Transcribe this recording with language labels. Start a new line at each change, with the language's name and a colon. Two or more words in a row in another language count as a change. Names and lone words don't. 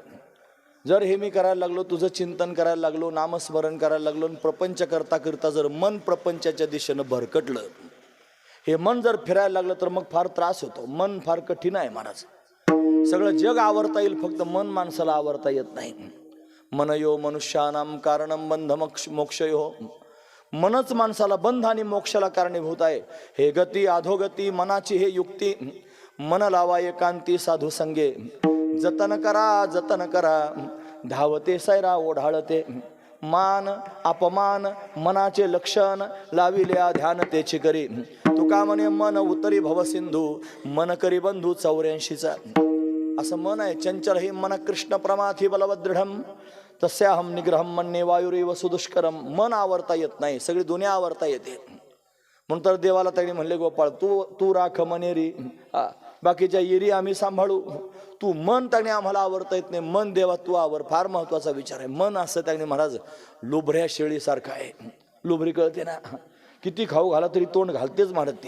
Marathi: जर हे मी करायला लागलो, तुझं चिंतन करायला लागलो, नामस्मरण करायला लागलो, प्रपंच करता करता जर मन प्रपंचाच्या दिशेनं भरकटलं, हे मन जर फिरायला लागलं तर मग फार त्रास होतो. मन फार कठीण आहे महाराज. सगळं जग आवरता येईल, फक्त मन माणसाला आवरता येत नाही.
Sanskrit: मनयो मनुष्यानाम कारणम बंध मोक्षयो.
Marathi: मनच माणसाला बंध आणि मोक्षाला कारणीभूत आहे. हे गती अधोगती मनाची हे युक्ती, मन लावा एकांती साधू संगे. जतन करा धावते सैरा ओढाळते. मान अपमान मनाचे लक्षण, लाविल्या ध्यान तेची करी. तुका म्हणे मन उतरी भवसिंधू, मन करी बंधू 84चा. असं मन आहे चंचल.
Sanskrit: हे मन कृष्ण प्रमाथी बलवदृढम तस्याहम निग्रहम मन्ये वायुरेव सुदुष्करम.
Marathi: मन आवरता येत नाही, सगळी दुनिया आवरता येते. म्हणून तर देवाला त्यांनी म्हणले गोपाळ तू राख मनेरी, बाकीच्या येरी आम्ही सांभाळू. तू मन त्याने आम्हाला आवरता येत नाही, मन देवा तू आवर. फार महत्वाचा विचार आहे. मन असं त्याने महाराज लुभऱ्या शेळीसारखं आहे. लुभरी कळते ना, किती खाऊ घाला तरी तोंड घालतेच म्हणत ती.